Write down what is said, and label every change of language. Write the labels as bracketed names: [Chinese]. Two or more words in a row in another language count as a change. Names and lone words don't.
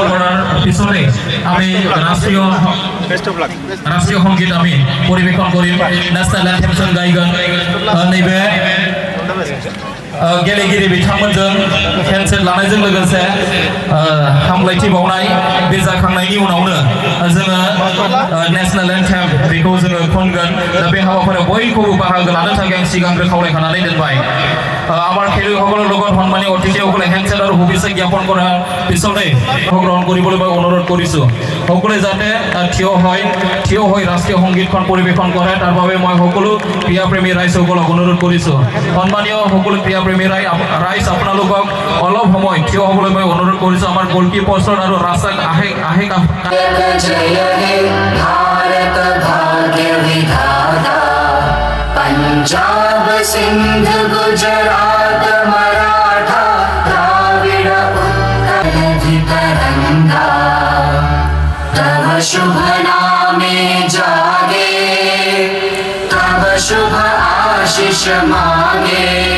[Assamese] কৰাৰ পিছতে আমি ৰাষ্ট্ৰীয় সংগীত আমি পৰিৱেশন কৰিম [English] national anthem [Assamese] গাইগोन [Bodo] नैबे गेलेगिरि बिथांमोनजों हेन्डसेक लानायजों लोगोसे हामलायथि बावनाय बे जाखांनायनि उनावनो जोङो [English] national anthem [Bodo] बेखौ जोङो खनगोन दा बे हाबाफारियाव बयखौबो बाहागो लानो थाखाय आं सिगांग्रो खावलायखानानै दोनबाय [Assamese] আমাৰ খেলুৱৈসকলৰ লগত সন্মানীয় অতিথিসকলে হেণ্ডছেক আৰু শুভেচ্ছা জ্ঞাপন কৰাৰ পিছতে গ্ৰহণ কৰিবলৈ মই অনুৰোধ কৰিছোঁ সকলোৱে যাতে থিয় হৈ ৰাষ্ট্ৰীয় সংগীতখন পৰিৱেশন কৰে তাৰ বাবে মই সকলো ক্ৰীড়াপ্ৰেমী ৰাইজসকলক অনুৰোধ কৰিছোঁ সন্মানীয় সকলো ক্ৰীড়াপ্ৰেমী ৰাইজ আপোনালোকক অলপ সময় থিয় হ'বলৈ মই অনুৰোধ কৰিছোঁ আমাৰ গোলকিপাৰ আৰু ৰাস্তাত আহে [Bangla] জয় হে ভারত ভাগ্য বিধাতা পাঞ্জাব সিন্ধ গুজরাট মরাঠা দ্রাবিড় উৎকল তরঙ্গা তব শুভ নামে জাগে তব শুভ আশিস মাগে